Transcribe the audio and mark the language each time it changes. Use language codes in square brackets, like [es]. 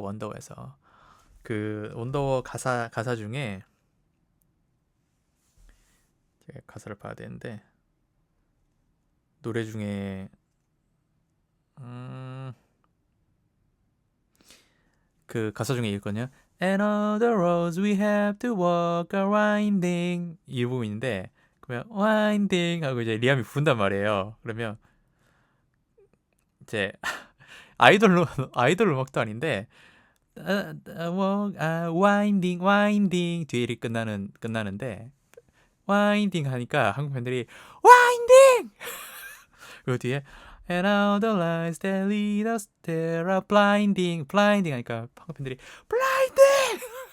[ko] 원더워에서 그 원더워 가사 중에 제가 가사를 봐야 되는데, 노래 중에 음, 그 가사 중에 있거든요. [en] And all the roads we have to walk are winding [ko] 이 부분인데 그러면 [en] winding [ko] 하고 이제 리암이 부른단 말이에요. 그러면 이제 아이돌 음악도 아닌데 winding winding 뒤에 이렇게 끝나는데 winding 하니까 한국 팬들이 winding 그 뒤에 [en] And all the lights that lead us there are blinding blinding [ko] 하니까 한국 팬들이 blinding